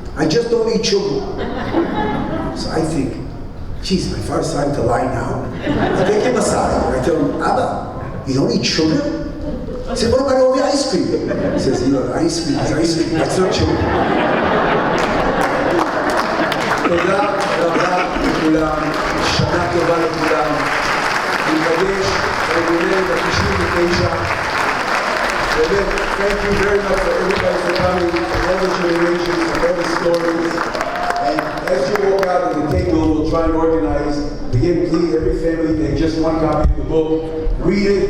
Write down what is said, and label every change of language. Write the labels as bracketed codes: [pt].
[en] I just don't eat sugar. So I think, geez, my father's starting to lie now. I take him aside and I tell him, Abba, you don't eat sugar? He said, what about all the ice cream? He says, you know, ice cream is ice cream, that's not sugar. [he] תודה רבה לכולם, שנה טובה לכולם. ניפגש ונראה ב-99. [en] באמת, thank you very much for everybody for coming, for all the generations, for all the stories. And as you walk out of the table, we'll try and organize. Again, please, every family take just one copy of the book. Read it.